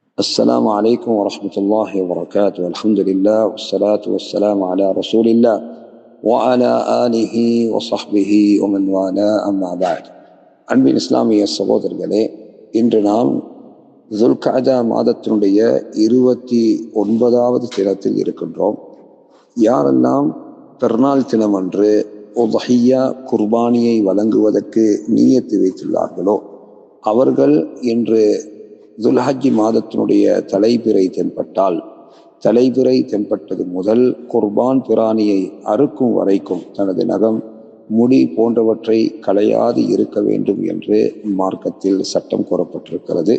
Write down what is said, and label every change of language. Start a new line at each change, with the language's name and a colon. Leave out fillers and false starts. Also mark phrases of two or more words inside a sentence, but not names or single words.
Arabic: السلام عليكم ورحمة الله وبركاته. الحمد لله والصلاة والسلام على رسول الله وعلى آله وصحبه ومن والاه أما بعد.
Tamil: அன்பின் இஸ்லாமிய சகோதரர்களே, இன்று நாம் துல்கஅதா மாதத்தினுடைய 29வது தினத்தில் இருக்கின்றோம். யாரெல்லாம் பெருநாள் தினமன்று உத்ஹியா குர்பானியை வழங்குவதற்கு நியத்து வைத்துள்ளார்களோ அவர்கள் இன்று துல்ஹஜ் மாதத்தினுடைய தலைப்பிறை தென்பட்டால், தலைப்பிறை தென்பட்டது முதல் குர்பான் பிராணியை அறுக்கும் வரைக்கும் தனது நகம், முடி போன்றவற்றை களையாது இருக்க வேண்டும் என்று மார்க்கத்தில் சட்டம் கூறப்பட்டிருக்கிறது.